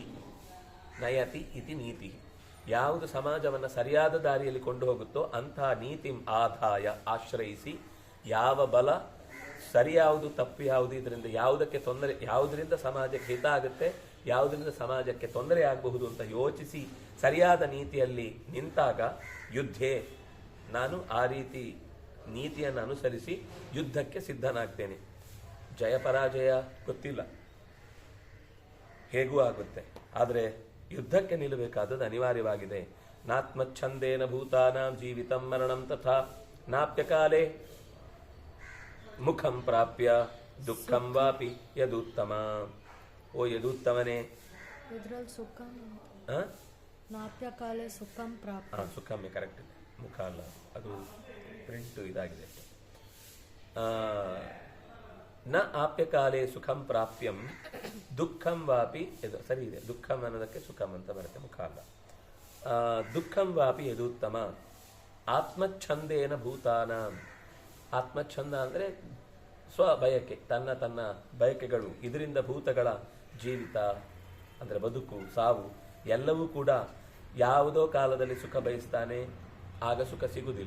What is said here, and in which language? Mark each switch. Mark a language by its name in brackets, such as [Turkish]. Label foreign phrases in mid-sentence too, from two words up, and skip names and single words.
[Sanskrit] ನಯತಿ ಇತಿ ನೀತಿ, [Kannada] ಯಾವುದು ಸಮಾಜವನ್ನು ಸರಿಯಾದ ದಾರಿಯಲ್ಲಿ ಕೊಂಡು ಹೋಗುತ್ತೋ ಅಂತಹ ನೀತಿ ಆದಾಯ ಆಶ್ರಯಿಸಿ, ಯಾವ ಬಲ ಸರಿ ಯಾವುದು ತಪ್ಪು ಯಾವುದು, ಇದರಿಂದ ಯಾವುದಕ್ಕೆ ತೊಂದರೆ, ಯಾವುದರಿಂದ ಸಮಾಜಕ್ಕೆ ಹಿತ ಆಗುತ್ತೆ, ಯಾವುದರಿಂದ ಸಮಾಜಕ್ಕೆ ತೊಂದರೆ ಆಗಬಹುದು ಅಂತ ಯೋಚಿಸಿ ಸರಿಯಾದ ನೀತಿಯಲ್ಲಿ ನಿಂತಾಗ ಯುದ್ಧೇ, ನಾನು ಆ ರೀತಿ ನೀತಿಯನ್ನು ಅನುಸರಿಸಿ ಯುದ್ಧಕ್ಕೆ ಸಿದ್ಧನಾಗ್ತೇನೆ. ಜಯ ಪರಾಜಯ ಗೊತ್ತಿಲ್ಲ, ಹೇಗೂ ಆಗುತ್ತೆ, ಆದರೆ ಯುದ್ಧಕ್ಕೆ ನಿಲ್ಲಬೇಕಾದದ್ದು ಅನಿವಾರ್ಯವಾಗಿದೆ. [Sanskrit] ನಾತ್ಮಚ್ಛಂದೇನ ಭೂತಾನಾಂ ಜೀವಿತಂ ಮರಣಂ ತಥಾ ನಾಪ್ಯಕಾಲೇ ಮುಖಂ ಪ್ರಾಪ್ಯ ದುಃಖಂ ವಾಪಿ ಯದುತ್ತಮ. [Kannada] ಓ ಯದುತ್ತಮನೇ, [Sanskrit] ಇದ್ರಲ್ಲಿ ಸುಖ ನಾಪ್ಯ ಕಾಲೇ ಸುಖಂ ಪ್ರಾಪ್ತ. [Kannada] ಸುಖಮ್ಮೆ ಕರೆಕ್ಟ್, ಮುಖ ಅಲ್ಲ, ಅದು ಪ್ರಿಂಟ್ ಇದಾಗಿದೆ. [Sanskrit] ನ ಆಪ್ಯಕಾಲೇ ಸುಖಂ ಪ್ರಾಪ್ಯಂ ದುಃಖಂ ವಾಪಿ, [Kannada] ಇದು ಸರಿ ಇದೆ, ದುಃಖಂ ಅನ್ನೋದಕ್ಕೆ ಸುಖಂ ಅಂತ ಬರುತ್ತೆ, ಮುಖ ಅಲ್ಲ. [Sanskrit] ದುಃಖಂ ವಾಪಿ ಯದುತ್ತಮ. ಆತ್ಮಚ್ಛಂದೇನ ಭೂತಾನ, [Kannada] ಆತ್ಮಚ್ಛಂದ ಅಂದರೆ ಸ್ವಬಯಕೆ, ತನ್ನ ಬಯಕೆಗಳು, ಇದರಿಂದ ಭೂತಗಳ ಜೀವಿತ ಅಂದರೆ ಬದುಕು, ಸಾವು ಎಲ್ಲವೂ ಕೂಡ ಯಾವುದೋ ಕಾಲದಲ್ಲಿ ಸುಖ ಬಯಸ್ತಾನೆ, ಆಗ ಸುಖ ಸಿಗುವುದಿಲ್ಲ.